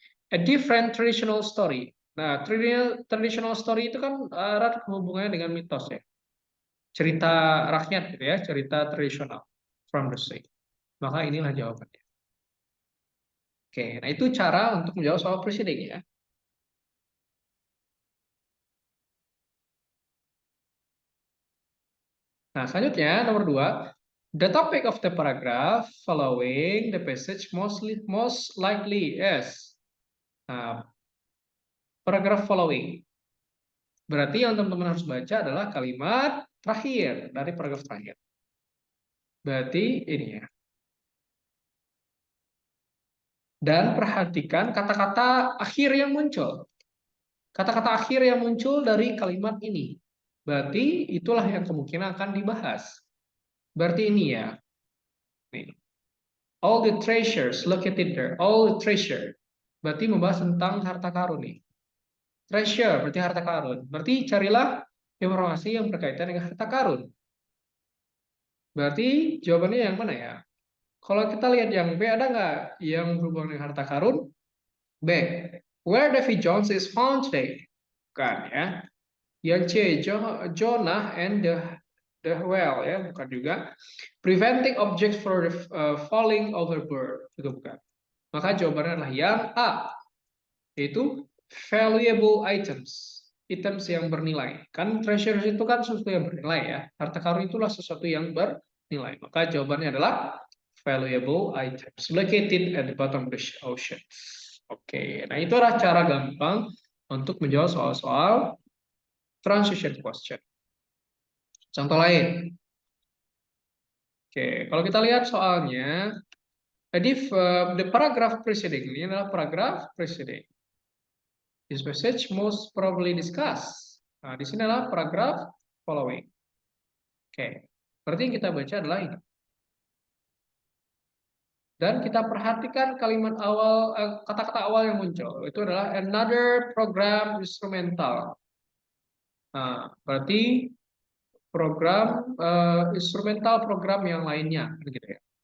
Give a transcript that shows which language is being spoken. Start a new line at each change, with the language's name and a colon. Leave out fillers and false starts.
English: A different traditional story.
Indonesian: Nah, traditional story itu kan erat hubungannya dengan mitos ya. Cerita rakyat gitu ya, cerita tradisional
English: from the sea.
Indonesian: Maka inilah jawabannya. Oke, nah itu cara untuk menjawab soal preceding ya. Nah, selanjutnya nomor 2,
English: the topic of the paragraph following the passage most likely is. Nah, paragraph following.
Indonesian: Berarti yang teman-teman harus baca adalah kalimat terakhir dari paragraf terakhir. Berarti ini ya. Dan perhatikan kata-kata akhir yang muncul. Kata-kata akhir yang muncul dari kalimat ini. Berarti itulah yang kemungkinan akan dibahas. Berarti ini ya. Nih.
English: All the treasures located there. All the treasure.
Indonesian: Berarti membahas tentang harta karun nih. Treasure berarti harta karun. Berarti carilah informasi yang berkaitan dengan harta karun. Berarti jawabannya yang mana ya? Kalau kita lihat yang B, ada nggak yang berhubungan dengan harta karun? B.
English: Where Davy Jones is found today.
Indonesian: Bukan ya. Yang C, Jonah and the whale ya, bukan juga.
English: Preventing objects from falling overboard, juga bukan.
Indonesian: Maka jawabannya adalah yang A, yaitu
English: valuable items,
Indonesian: items yang bernilai. Kan treasure itu kan sesuatu yang bernilai ya. Harta karun itulah sesuatu yang bernilai. Maka jawabannya adalah
English: valuable items located at the bottom of the ocean.
Indonesian: Oke, nah itu adalah cara gampang untuk menjawab soal-soal transition question. Contoh lain. Oke, kalau kita lihat soalnya, jadi
English: the paragraph preceding
Indonesian: ini adalah paragraph preceding.
English: This passage most probably discussed.
Indonesian: Nah, di sini adalah paragraph following. Oke, berarti yang kita baca adalah ini. Dan kita perhatikan kalimat awal, kata-kata awal yang muncul. Itu adalah
English: another program instrumental.
Indonesian: Nah, berarti program instrumental program yang lainnya, gitu ya.